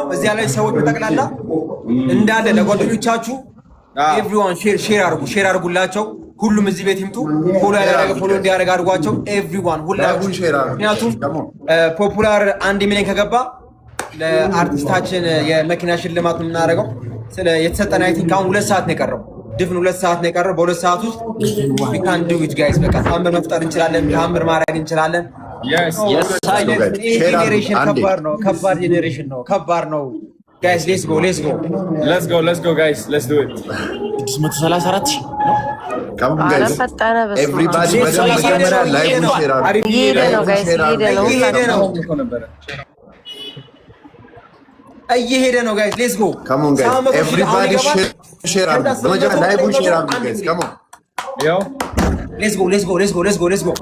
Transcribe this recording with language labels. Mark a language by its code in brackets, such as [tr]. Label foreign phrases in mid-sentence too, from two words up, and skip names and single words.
[am] እዚያ ላይ ሰዎች በጠቅላላ እንዳለ ለጓደኞቻችሁ [en] everyone share [am] አድርጉላቸው። ሁሉም እዚህ ቤት ይምጡ። ፎሎ ያደረገ ፎሎ እንዲያደርግ አድርጓቸው። ኤቭሪዋን ሁላችሁ። ምክንያቱም ፖፑላር 1 ሚሊዮን ከገባ ለአርቲስታችን የመኪና ሽልማት የምናደርገው የተሰጠን [en] I think [am] አሁን 2 ሰዓት ነው የቀረው። ድፍን 2 ሰዓት ነው የቀረው። በ2 ሰዓት ውስጥ [en] we can do it guys። [am] በቃ ታምር መፍጠር እንችላለን። ታምር ማድረግ እንችላለን። ጄኔሬሽን ከባድ ጄኔሬሽን ነው። ከባድ ነው guys. [en] let's go guys. let's do it. [am] 634 ሺህ [en] Come on guys. Everybody መጀመሪያ live share አድርጉ። [am] እየሄደ ነው ጋይስ። [en] let's go come on guys everybody share [am] አድርጉ። በመጀመሪያ [en] live share አድርጉ guys. come on ያው let's go